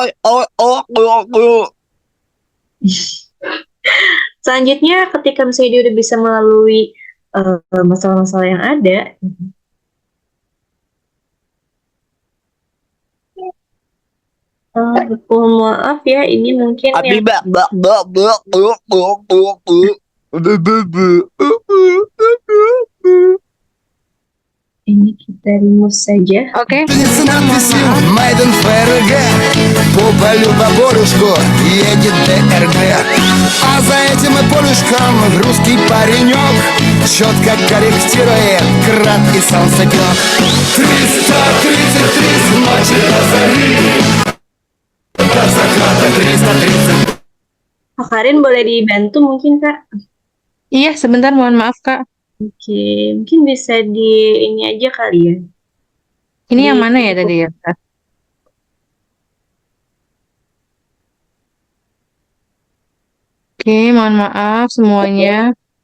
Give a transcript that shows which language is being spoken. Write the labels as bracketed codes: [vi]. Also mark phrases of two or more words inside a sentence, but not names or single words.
[id] Selanjutnya, ketika misalnya dia udah bisa melalui masalah-masalah yang ada, mohon maaf ya, ini mungkin yang ini kita remove saja. Oke. [ru] С надписью [en] Made in [ru] ФРГ. По полю по полюшку едет ДРГ. А за этим и полюшком русский паренек четко корректирует град и солнцепек. 333 с ночи до зари. До заката 330. [id] Kak Karin boleh dibantu mungkin, Kak? Iya, sebentar, mohon maaf, Kak. Oke, mungkin bisa di ini aja kali ya. Ini yang mana ya tadi ya, Kak? Oke, mohon maaf semuanya.